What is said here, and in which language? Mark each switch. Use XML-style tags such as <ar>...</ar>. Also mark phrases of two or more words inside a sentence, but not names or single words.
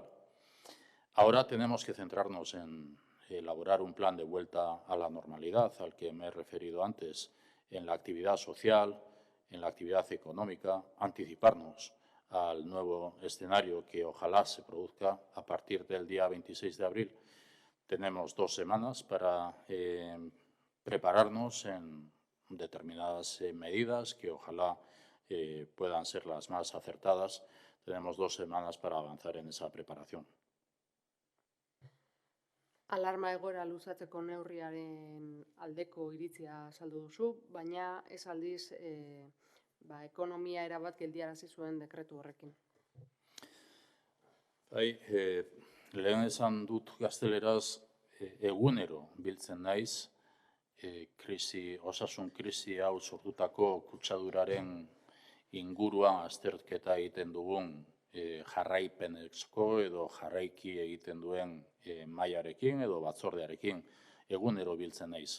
<es>Ahora tenemos que centrarnos en elaborar un plan de vuelta a la normalidad, al que me he referido antes, en la actividad social, en la actividad económica, anticiparnos al nuevo escenario que ojalá se produzca a partir del día 26 de abril. Tenemos 2 semanas para prepararnos en determinadas medidas que ojalá puedan ser las más acertadas. Tenemos 2 semanas para avanzar en esa preparación.</es> <eu>Alarma egoera luzatzeko neurriaren aldeko iritzia azaldu duzu, baina ez aldiz ekonomia erabat geldiarazi zuen dekretu horrekin. Lehen esan dut gazteleraz egunero biltzen naiz, osasun krisi hau sortutako kutsaduraren inguruan azterketa egiten dugun jarraipenezko edo jarraiki egiten duen mailarekin edo batzordearekin egunero biltzen naiz.</eu>